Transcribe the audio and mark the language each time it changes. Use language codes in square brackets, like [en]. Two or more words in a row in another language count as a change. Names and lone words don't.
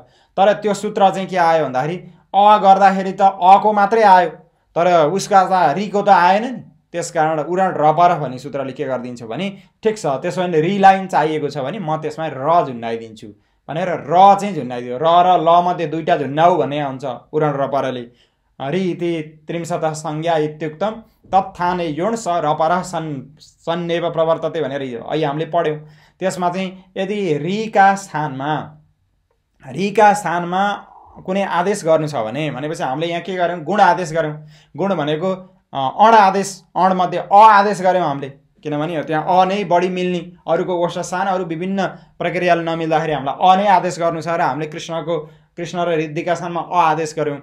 [ne] तर त्यो सूत्र चाहिँ के आयो भन्दाखेरि अ गर्दाखेरि त अ को मात्रै आयो तर उसका ऋ को त आएन नि। त्यसकारण उरण रपर भन्ने सूत्रले के गरिदिन्छ भने ठिक छ त्यसो भने रि लाइन चाहिएको छ भने म त्यसमा र झुन्डाइदिन्छु भनेर र चाहिँ झुन्डाइदियो। र र ल मध्ये दुईटा झुन्डाउ भन्ने हुन्छ उरण रपरले। [sa] रि इति त्रिंशत संज्ञा इत्युक्तम तत्थाने योण स रपर सन्नेव प्रवर्तते [ne] भनेर अहिले हामीले पढ्यौँ। त्यसमा चाहिँ यदि रि का स्थानमा कुनै आदेश गर्नु छ भने भनेपछि हामीले यहाँ के गर्यौं गुण आदेश गर्यौं। गुण भनेको अण आदेश अण मध्ये अ आदेश गर्यौं हामीले किनभने त्यहाँ अ नै बढी मिल्ने अरुको वस्तुस्थान अरु विभिन्न प्रक्रियाले नमिल्दाखेरि हामीलाई अ नै आदेश गर्नु छ र हामीले कृष्ण र रिद्धिका स्थानमा अ आदेश गर्यौं।